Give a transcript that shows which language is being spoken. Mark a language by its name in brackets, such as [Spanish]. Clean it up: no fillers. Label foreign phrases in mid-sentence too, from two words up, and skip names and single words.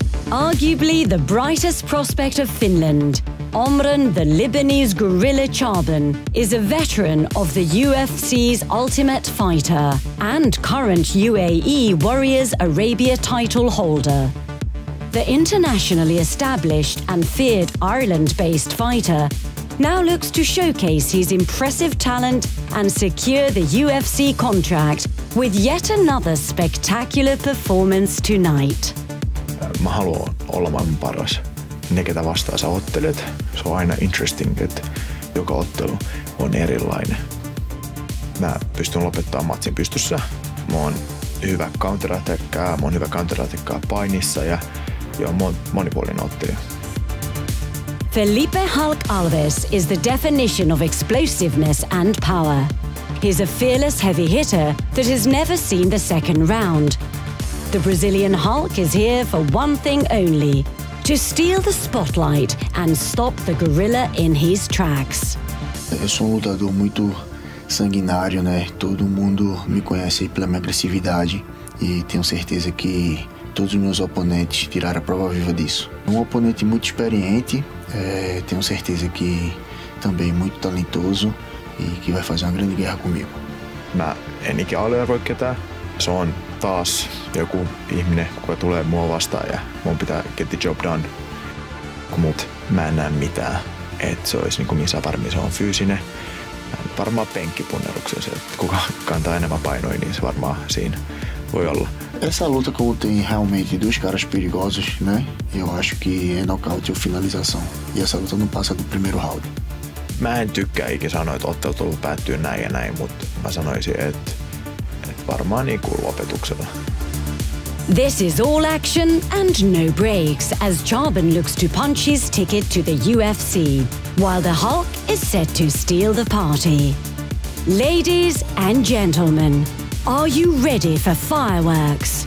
[English] Arguably the brightest prospect of Finland, Omran the Lebanese gorilla Chaban is a veteran of the UFC's Ultimate Fighter and current UAE Warriors Arabia title holder. The internationally established and feared Ireland-based fighter now looks to showcase his impressive talent and secure the UFC contract with yet another spectacular performance tonight. [Finnish] Mä haluan olla maailman paras. Ne, ketä vastaan sä ottelet, se on aina interesting, että joka ottelu on erilainen. Mä pystyn lopettamaan matsin pystyssä. Mä oon hyvä counterattackkaa, mä oon hyvä counterattackkaa painissa ja monipuolinen ottelija. [English] Felipe Hulk Alves is the definition of explosiveness and power. He's a fearless heavy hitter that has never seen the second round. The Brazilian Hulk is here for one thing only: to steal the spotlight and stop the gorilla in his tracks. [Portuguese] Eu sou lutador muito sanguinário, né? Todo mundo me conhece pela minha agressividade e tenho certeza que todos os meus oponentes tiraram a prova viva disso. Oponente muito experiente, tenho certeza que também muito talentoso e que vai fazer uma grande guerra comigo. [Finnish] Mä en ikinä aliarvoi ketään. Se on taas joku ihminen, kuka tulee mua vastaan ja mun pitää [English] get the job done. [Finnish] Mut mä en näe mitään, että se olisi niinku missä varmin se on fyysinen. Varmaan penkkipunneruksessa, että kuka kantaa enemmän painoja, niin se varmaan siinä voi olla. [Portuguese] Essa luta como tem realmente dois caras perigosos, né? Eu acho que é nocaute ou finalização. E essa luta não passa do primeiro round. [Finnish] Mä en tykkää ikinä sanoa, että ottelut päättyy näin ja näin, mutta mä sanoisin, että varmaan niin kuin lopetuksella. [English] This is all action and no breaks as Chaban looks to punch his ticket to the UFC, while the Hulk is set to steal the party. Ladies and gentlemen, are you ready for fireworks?